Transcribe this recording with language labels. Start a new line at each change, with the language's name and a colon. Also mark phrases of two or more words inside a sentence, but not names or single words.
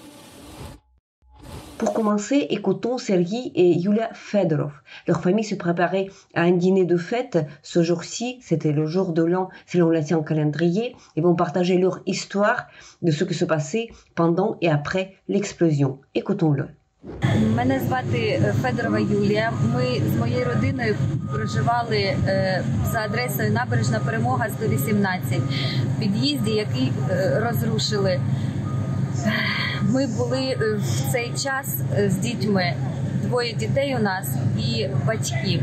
French: Pour commencer, écoutons Sergei et Yulia Fedorov. Leur famille se préparait à un dîner de fête. Ce jour-ci, c'était le jour de l'an selon l'ancien calendrier. Ils vont partager leur histoire de ce qui se passait pendant et après l'explosion. Écoutons-le.
Ukrainian: Мене звати Федорова Юлія. Ми з моєю родиною проживали за адресою Набережна Перемога 118 в під'їзді, який розрушили. Ми були в цей час з дітьми, двоє дітей у нас і батьків.